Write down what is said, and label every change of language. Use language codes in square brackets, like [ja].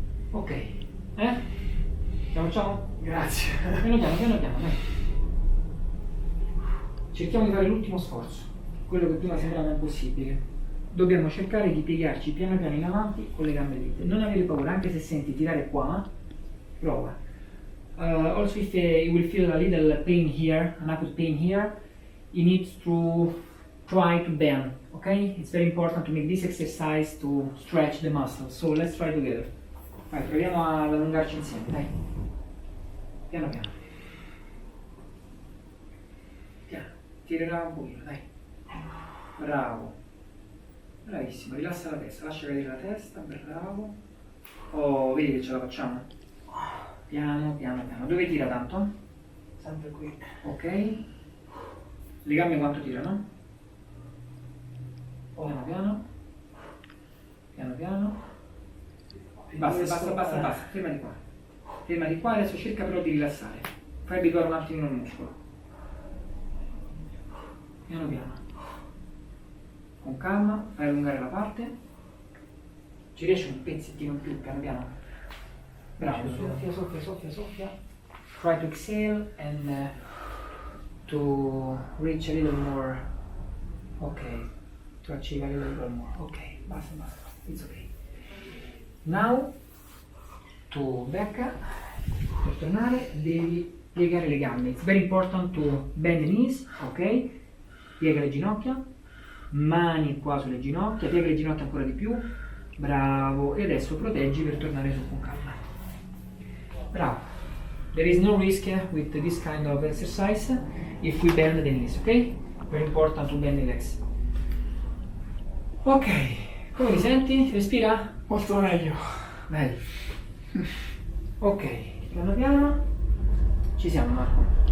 [it] Ok, ce la facciamo? Grazie. Piano piano, dai. Cerchiamo di fare l'ultimo sforzo, quello che prima sembrava impossibile. Dobbiamo cercare di piegarci piano piano in avanti con le gambe dritte. Non avere paura, anche se senti tirare qua, prova. [en] Also if you will feel a little pain here, an acute pain here, you need to try to bend, okay? It's very important to make this exercise to stretch the muscles. So let's try together. [it] Vai, proviamo ad allungarci insieme, dai. Piano piano. Piano, tirerà un pochino, dai. Bravo. Bravissimo, rilassa la testa, lascia cadere la testa, bravo. Oh, vedi che ce la facciamo? Piano, piano, piano. Dove tira tanto? Sempre qui. Ok. Le gambe quanto tirano? Piano piano. Piano piano. Basta. Ferma di qua. Ferma di qua, adesso cerca però di rilassare. Fai abituare un attimo il muscolo. Piano piano. Con calma, fai allungare la parte. Ci riesci un pezzettino in più, piano piano. Bravo, soffia. [en] Try to exhale and to reach a little more. Ok, to achieve a little more. Ok, basta. It's okay. Now, to back, [it] per tornare devi piegare le gambe. [en] It's very important to bend the knees, ok? [it] Piega le ginocchia. Mani qua sulle ginocchia, piega le ginocchia ancora di più, bravo, e adesso proteggi per tornare su con calma. Bravo. [en] There is no risk with this kind of exercise if we bend the knees, ok? Very important to bend the legs. [it] Ok, come ti senti? Respira? Molto meglio. Bello. Ok, piano piano. Ci siamo, Marco.